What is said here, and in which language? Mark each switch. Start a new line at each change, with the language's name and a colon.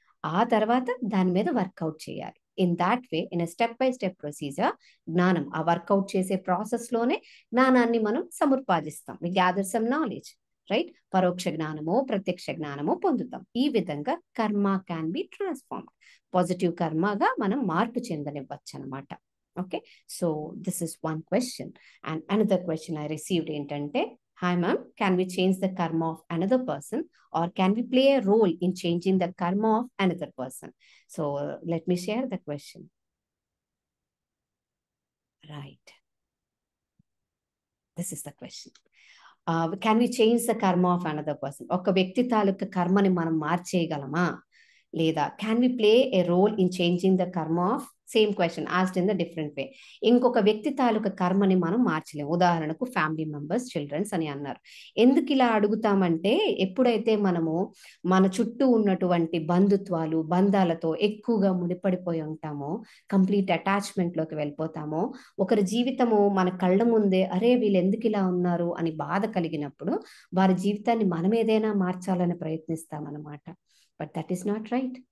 Telugu: ఆ తర్వాత దాని మీద వర్కౌట్ చేయాలి.
English: in that way, in step by step procedure,
Telugu: జ్ఞానం ఆ వర్కౌట్ చేసే ప్రాసెస్ లోనే జ్ఞానాన్ని మనం సముపార్జిస్తాం.
English: We gather some knowledge, right?
Telugu: పరోక్ష జ్ఞానమో ప్రత్యక్ష జ్ఞానమో పొందుతాం. ఈ విధంగా కర్మ
English: Can be transformed.
Telugu: పాజిటివ్ కర్మగా మనం మార్పు చెందనివ్వచ్చు అనమాట.
English: Okay, so this is one question. And another question I received
Telugu: ఏంటంటే,
English: hi ma'am, can we change the karma of another person or can we play a role in changing the karma of another person? So let me share the question. Right, this is the question. Can we change the karma of another person?
Telugu: ఒక వ్యక్తి తాలూకు కర్మని మనం మార్చేయగలమా లేదా
English: can we play a role in changing the karma of, same question asked in the different way.
Telugu: ఇంకొక వ్యక్తి తాలూకు కర్మని మనం మార్చలేము. ఉదాహరణకు ఫ్యామిలీ మెంబర్స్, చిల్డ్రన్స్ అని అన్నారు. ఎందుకు ఇలా అడుగుతామంటే, ఎప్పుడైతే మనము మన చుట్టూ ఉన్నటువంటి బంధుత్వాలు, బంధాలతో ఎక్కువగా ముడిపడిపోయి ఉంటామో, కంప్లీట్ అటాచ్మెంట్ లోకి వెళ్ళిపోతామో, ఒకరి జీవితము మన కళ్ళ ముందే అరే వీళ్ళు ఎందుకు ఇలా ఉన్నారు అని బాధ కలిగినప్పుడు వారి జీవితాన్ని మనం ఏదైనా మార్చాలని ప్రయత్నిస్తామన్నమాట.
English: But that is not right.